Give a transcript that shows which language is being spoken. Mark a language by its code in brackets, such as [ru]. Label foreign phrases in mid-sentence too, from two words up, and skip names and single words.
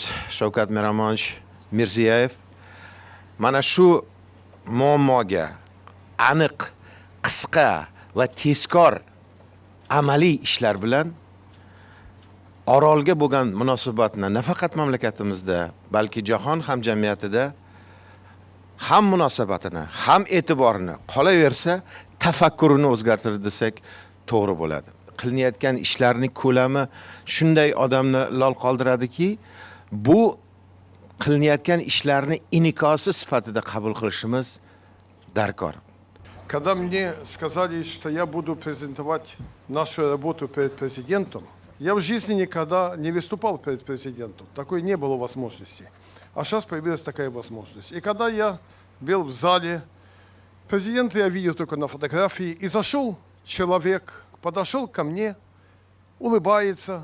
[uz] Shavkat Mirziyoyev mana shu muammoga aniq, qisqa va tezkor amaliy ishlar bilan Orolga bo'lgan munosabatni nafaqat mamlakatimizda, balki jahon hamjamiyatida ham munosabatini, ham e'tiborini, qolaversa tafakkurini o'zgartirdi desak to'g'ri bo'ladi. Qilinayotgan ishlarning ko'lami shunday odamni lol qoldiradiki, bu qilinayotgan ishlarni inikosi sifatida qabul qilishimiz darkor. [ru] Когда мне сказали, что я буду презентовать нашу работу перед президентом, я в жизни никогда не выступал перед президентом. Такой не было возможности. А сейчас появилась такая возможность. И когда я был в зале, президента я видел только на фотографии, и зашел человек, подошел ко мне, улыбается.